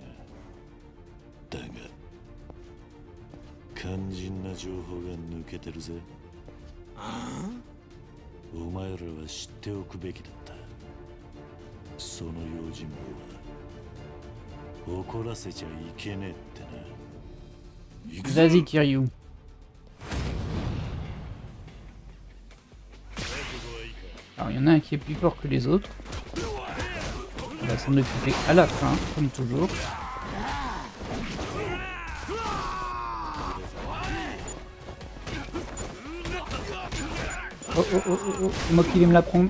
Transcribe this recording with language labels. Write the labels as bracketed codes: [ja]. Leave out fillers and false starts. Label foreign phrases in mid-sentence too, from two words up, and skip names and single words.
[ja] だが肝心な情報が抜けてるぜ。ああ、お前らは知っておくべきだった。その用心棒は怒らせちゃいけねえってな。 [fr] Vas-y, Kiryu. Alors, il y en a un qui est plus fort que les autres. On va s'en occuper à la fin, comme toujours. Oh, oh, oh, oh, oh, c'est moi qui vais me la prendre.